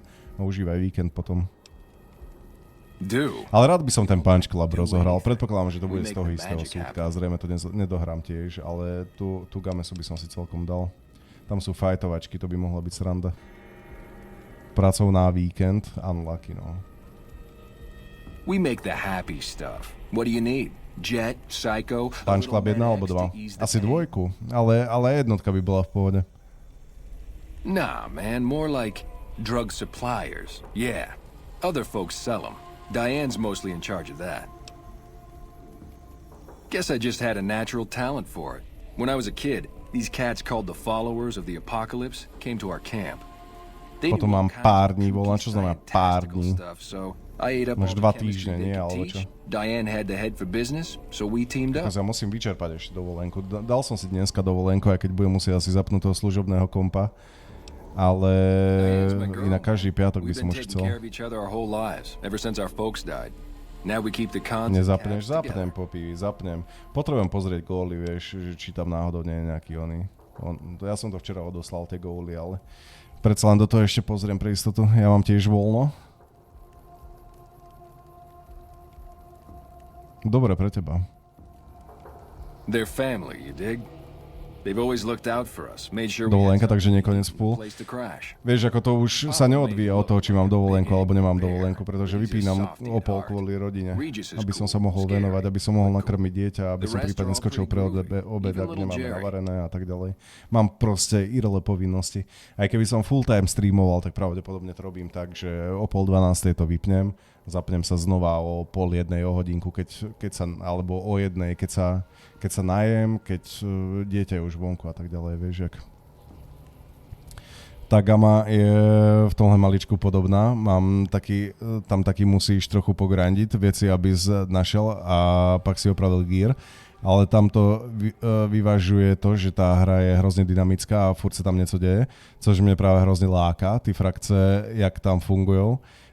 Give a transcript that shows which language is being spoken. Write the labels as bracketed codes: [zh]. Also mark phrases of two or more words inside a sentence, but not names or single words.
[sk] No, užívaj víkend potom. Ale rád by som ten Punch Club rozohral. Predpokladám, že to bude z toho istého súdka. Zrejme to nedohrám tiež, ale tú gamesu by som si celkom dal. Tam sú fajtovačky, to by mohla byť sranda. Pracovná víkend, unlucky, no. [en] We make the happy stuff. What do you need? Jet, Psycho? [sk] Punch Club 1 alebo 2? Asi 2, ale jednotka by bola v pohode. [en] Nah, man, more like drug suppliers. Yeah, other folks sell them. Diane's mostly in charge of that. Guess I just had a natural talent for it. When I was a kid, these cats called the Followers of the Apocalypse came to our camp. [sk] Potom mám pár dní voľna, čo znamená pár dní? Máš 2 týždne, nie? Alebo čo? [en] Diane had to head for business, so we teamed up. [sk] Ja musím vyčerpať ešte dovolenku. Dal som si dneska dovolenku, aj keď budem musieť asi zapnúť toho služobného kompa. Ale inak každý piatok by som už chcel. Nezapneš? Zapnem, Poppy, zapnem. Potrebujem pozrieť góly, vieš, či tam náhodou nie je nejaký oný. Ja som to včera odoslal, tie góly, ale predsa len do toho ešte pozriem pre istotu. Ja mám tiež voľno. Dobre pre teba. [en] Their family, you dig? They've always looked out for us, made sure [sk] dovolenka, takže nie koniec v púl. Vieš, ako to už sa neodvíja od toho, či mám dovolenku alebo nemám dovolenku, pretože vypínam o pol kvôli rodine, aby som sa mohol venovať, aby som mohol nakrmiť dieťa, aby som prípadne skočil pre obed, ak nemáme navarené a tak ďalej. Mám proste irele povinnosti. Aj keby som full time streamoval, tak pravdepodobne to robím tak, že o 11:30 to vypnem, zapnem sa znova o 12:30 o hodinku, keď sa, alebo o 1:00, keď sa najem, keď dieťa je už vonku a tak ďalej, vieš, jak. Tá gama je [cs] v tomhle maličku [sk] podobná, tam taký musíš trochu pograndiť veci, aby našiel a pak si opravil gear, ale tam to vyvažuje to, že tá hra je hrozne dynamická a furt sa tam niečo deje, [cs] což mne práve hrozne láka, ty frakce, [sk] jak tam fungujú.